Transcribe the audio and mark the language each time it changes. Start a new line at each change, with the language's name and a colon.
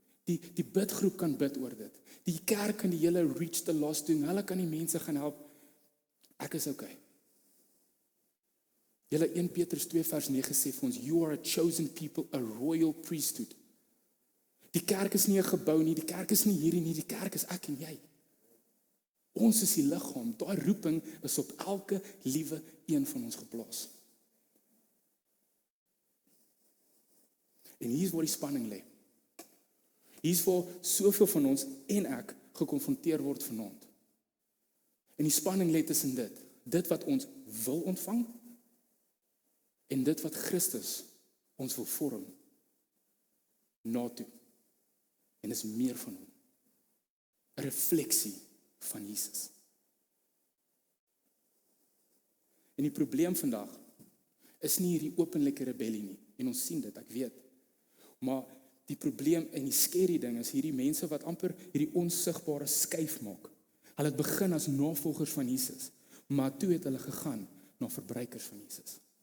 Afrikaans: Die bidgroep kan bid oor dit. Die kerk kan die hele
English: reach the lost
Afrikaans: doen. Hulle kan die mense gaan help. Ek is okay. Julle 1 Petrus 2 vers 9 sê vir ons,
English: you are a chosen people, a royal priesthood.
Afrikaans: Die kerk is nie 'n gebou nie, die kerk is nie hierdie nie, die kerk is ek en jy. Ons is die liggaam, daai roeping is op elke liewe een van ons geplaas. En hier is waar die spanning lê. Hier's waar soveel van ons en ek gekonfronteer word vanaand. En die spanning lê tussen dit wat ons wil ontvang en dit wat Christus ons wil vorm na toe. En is meer van hom. 'n Refleksie van Jesus. En die probleem vandag is nie hierdie openlike rebellie nie. En ons sien dit, ek weet. Maar die probleem en die scary ding is hierdie mense wat amper hierdie onsigbare skuif maak. Hulle het begin as navolgers van Jesus, maar toe het hulle gegaan na verbruikers van Jesus.